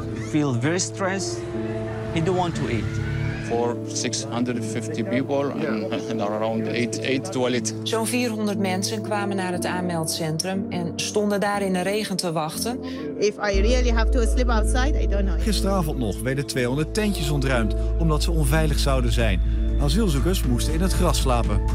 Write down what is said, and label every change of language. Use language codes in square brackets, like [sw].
[en] I feel very stressed. I don't want to eat. For 650 people and around 8 toilets. [nl] Zo'n 400 mensen kwamen naar het aanmeldcentrum en stonden daar in de regen te wachten. [en] If I really have to sleep outside, I don't know. [nl] Gisteravond nog werden 200 tentjes ontruimd omdat ze onveilig zouden zijn. Asielzoekers moesten in het gras slapen.